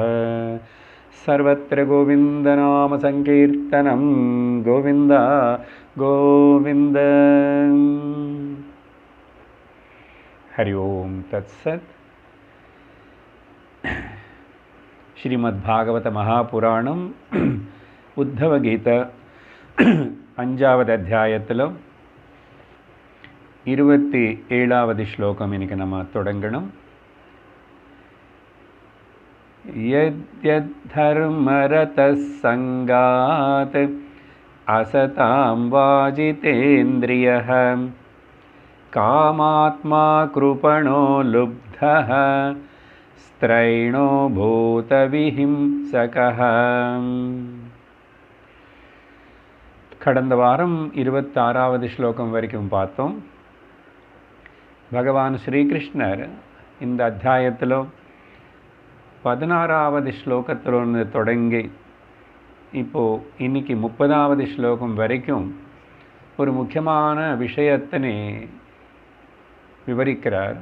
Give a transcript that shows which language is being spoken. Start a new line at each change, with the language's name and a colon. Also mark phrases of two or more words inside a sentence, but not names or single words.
Sanskrit: सर्वत्र गोविन्दनामसङ्कीर्तनं गोविन्द गोविन्द। हरि ओम तत्सत्।
Tamil: श्रीमद्भागवत महापुराणं उद्धव गीता 5வது அத்தியாயத்தில் 27வது ஸ்லோகம் இன்னைக்கு நம்ம தொடங்கணும்.
Sanskrit: यद्यद्धर्मरतः संगात् असतां वाजितेन्द्रियः कामात्मा कृपणो लुब्धः स्त्रैणो भूतविहिंसकः।
Tamil: கடந்த வாரம் 26வது ஸ்லோகம் வரைக்கும் பார்த்தோம். பகவான் ஸ்ரீகிருஷ்ணர் இந்த அத்தியாயத்தில் 16வது ஸ்லோகத்திலிருந்து தொடங்கி இப்போது இன்னைக்கு 30வது ஸ்லோகம் வரைக்கும் ஒரு முக்கியமான விஷயத்தினை விவரிக்கிறார்.